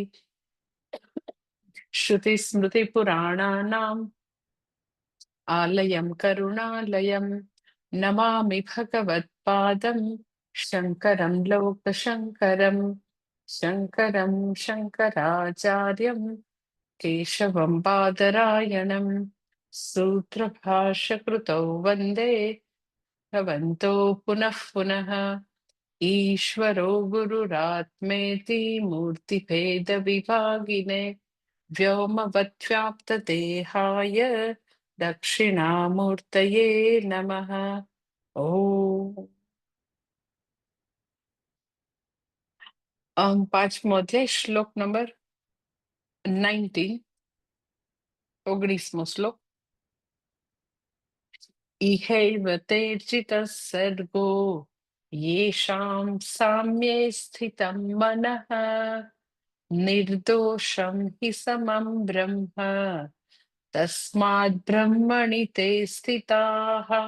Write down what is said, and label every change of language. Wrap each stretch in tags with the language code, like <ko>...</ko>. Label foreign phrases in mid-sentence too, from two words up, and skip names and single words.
<sa>श्रुति स्मृति पुराणानाम् आलयं करुणालयं नमामि भगवत्पादं शङ्करं लोकशङ्करं शङ्करं शङ्कराचार्यं केशवं बादरायणं सूत्रभाष्यकृतौ वन्दे भवन्तो पुनः पुनः। ईश्वरो गुरुरात्मेति मूर्तिभेदविभागिने व्योमवद्व्याप्तदेहाय दक्षिणामूर्तये नमः।</sa> <gu>પાંચમો અધ્યાય શ્લોક નંબર 19, 19મો શ્લોક.</gu> <sa>ઇહૈવ તેર્જિતઃ સર્ગો યેષાં સામ્યે સ્થિतं મનઃ નિર્દોષં હિ સમં બ્રહ્મ તસ્માદ બ્રહ્મણિ તે સ્થિતાઃ.</sa>